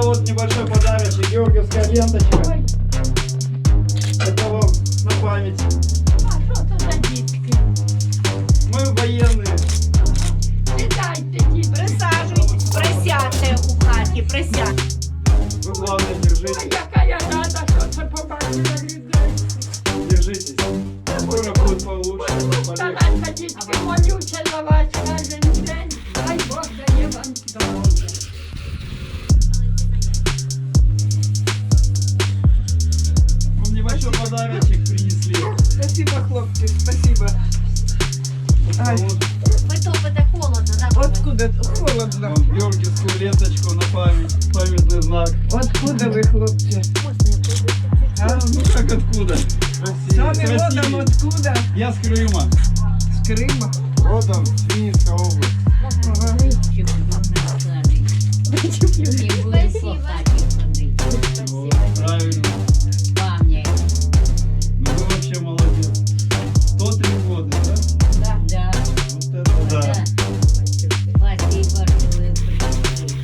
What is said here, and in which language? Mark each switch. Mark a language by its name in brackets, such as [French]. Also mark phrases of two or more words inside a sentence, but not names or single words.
[Russian] небольшой подарочек, георгиевская ленточка. Это вам на память. [Ukrainian] А що це за дітки? [Russian] Мы военные. [Ukrainian] Вітайте, дітки. Присаджуйтесь, присядьте у хаті, присядьте. [Russian] Вы главное держитесь. [Ukrainian] Яка я рада, що це побачила людей. [Russian] Держитесь. Скоро будет получше. полегче. Старайся, [Ukrainian] дітки, молюся за вас кожен день. Дай Бог дає вам здоров'я. [Russian] Вам небольшой подарочек принесли. Спасибо, хлопцы, спасибо. Ай, Вот [Ukrainian] Ви топите холодно, да? [Russian] откуда? Холодно. вам георгиевскую ленточку на память. Памятный знак. Откуда вы, хлопцы? А? Ну как откуда? Сами С родом России. откуда? Я с Крыма. С Крыма. [Ukrainian] Родом з Вінницька область. [Russian] Вот, правильно. Ну вы вообще молодец. 103 года, да? Да. Вот это да. Спасибо, что вы пришли.